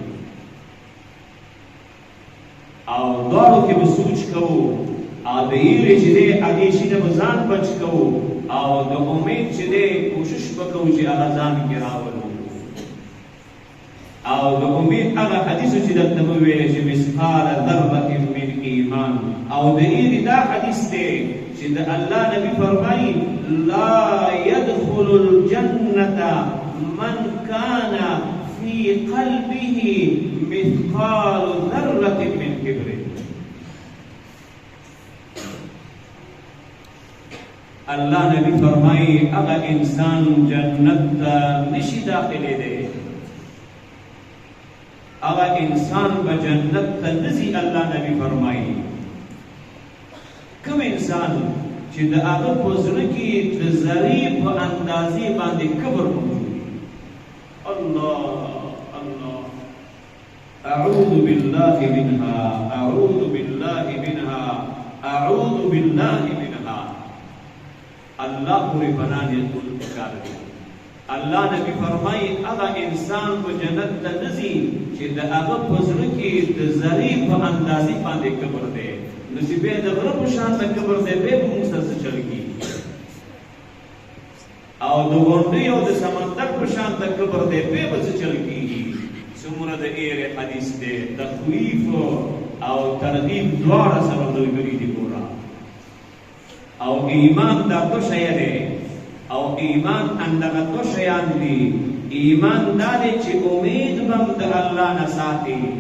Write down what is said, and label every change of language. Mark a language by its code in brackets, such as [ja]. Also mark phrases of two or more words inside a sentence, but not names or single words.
[ps] او دواړو کې به سوچ کوو او د یېرې چې دی هغې شي نه به ځان بچ کوو او د امید چې دی کوشش به کوو چې هغه ځان کې راولو او د امید هغه حدیثو چې دلته مو ویلې چې مثقال [ar] ذرة من ایمان [ps] او د ایرې دا حدیث دی چې د الله نبی فرمایي [ar] لا يدخل الجنة من كان في قلبه مثقال ذرة من كبر [ps] الله نبی فرمایي هغه انسان جنت ته نشي داخلي دی هغه انسان به جنت ته نځي الله نبی فرمایي کوم انسان چې د هغه په زړه کې د ذرې په اندازې باندې کبر موجود وي الله [ar] اعوذ بالله منها اعوذ بالله منها اعوذ بالله منها [ps] الله پورې پناه نیول پکار دی الله نبی فرمایي هغه انسان په جنت ته نځي چې د هغه په زړه کې د ذرې په اندازې باندې کبر دی نو چې بیا د غره په شان ته کبر دی بیا به موږ سره څه چل کېږي او د غونډۍ او د سمندر په شان ته کبر دی بیا به څه چل کېږي څومره د ایرې حدیث دی تخویف او ترغیب دواړه سره ملګري دي ګوره او ایمان دا دو شی دی او ایمان اندغه دو شیان دي ایمان دا دی چې امید به د الله نه ساتي